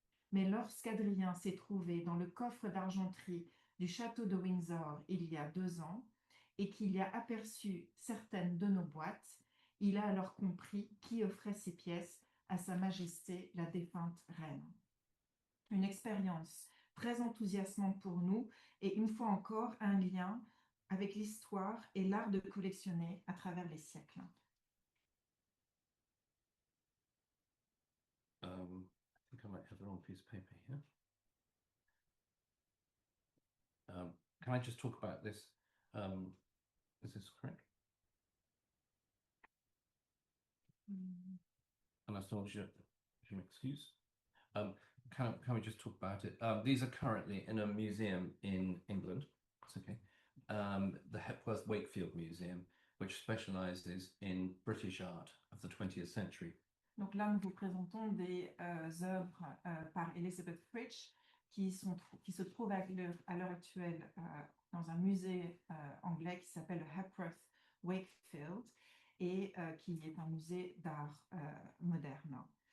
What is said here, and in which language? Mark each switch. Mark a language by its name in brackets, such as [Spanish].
[French] Mais lorsqu'Adrien s'est trouvé dans le coffre d'argenterie du château de Windsor il y a 2 ans et qu'il y a aperçu certaines de nos boîtes, il a alors compris qui offrait ces pièces à Sa Majesté la défunte reine. Une expérience très enthousiasmante pour nous et une fois encore un lien avec l'histoire et l'art de collectionner à travers les siècles. [English] I think I might have the wrong piece of paper here. Can I just talk about this? Is this correct? [French] Un instant, je m'excuse. [English] Can we just talk about it? These are currently in a museum in England. It's okay. The Hepworth Wakefield Museum, which specializes in British art of the 20th century. [French] Donc là, nous vous présentons des œuvres par Elizabeth Fritsch qui se trouvent à l'heure actuelle dans un musée anglais qui s'appelle le Hepworth Wakefield et qui est un musée d'art moderne.